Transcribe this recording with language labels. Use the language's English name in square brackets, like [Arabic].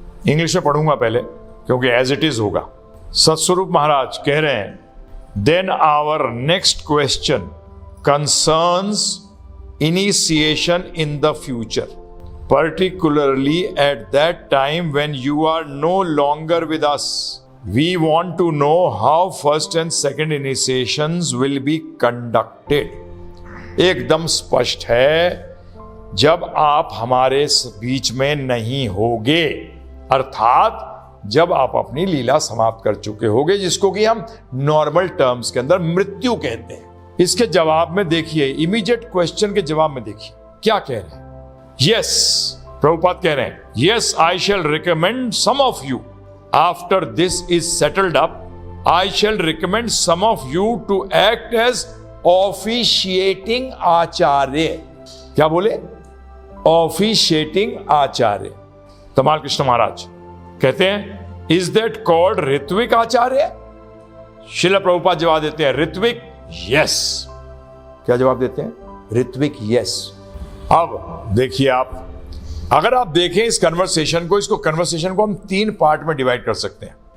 [Hindi] English में पढ़ूंगा पहले क्योंकि [English] as it is [Hindi] होगा। सत्स्वरूप महाराज कह रहे हैं, [English] Then our next question concerns initiation in the future, particularly at that time when you are no longer with us. We want to know how first and second initiations will be conducted. [Hindi] एकदम स्पष्ट है, जब आप हमारे बीच में नहीं होगे, अर्थात जब आप अपनी लीला समाप्त कर चुके होगे, जिसको कि हम नॉर्मल टर्म्स के अंदर मृत्यु कहते हैं। इसके जवाब में देखिए, इमीडिएट क्वेश्चन के जवाब में देखिए क्या कह रहे हैं। [English] Yes, [Hindi] प्रभुपाद कह रहे हैं, [English] yes, I shall recommend some of you. After this is settled up, I shall recommend some of you to act as officiating acharya. [Hindi] क्या बोले? Officiating आचार्य। तमाल कृष्ण महाराज कहते हैं, [English] is that called [Hindi] ऋत्विक आचार्य? शिला प्रभुपाद जवाब देते हैं, ऋत्विक yes। क्या जवाब देते हैं? ऋत्विक yes। अब देखिए आप, अगर आप देखें इस कन्वर्सेशन को हम 3 पार्ट में डिवाइड कर सकते हैं।